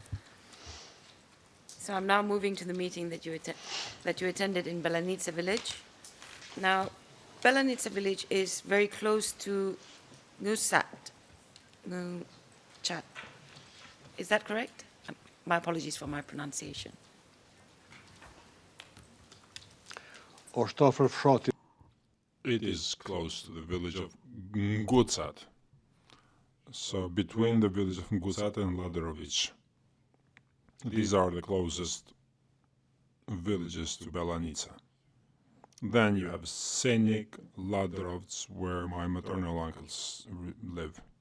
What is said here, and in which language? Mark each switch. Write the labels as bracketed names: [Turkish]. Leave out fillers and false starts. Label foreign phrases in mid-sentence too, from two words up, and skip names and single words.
[English] So I'm now moving to the meeting that you attended in Belanica village. Now, Belanica village is very close to Nusat. Chat. Is that correct? My apologies for my pronunciation. [Albanian] Është afër fshatit. [English] It is close to the village of Ngucat. So between the village of Ngucat and Ladarovic. These are the closest villages to Belanica. Then you have Senik, Ladarovc, where my maternal uncles live.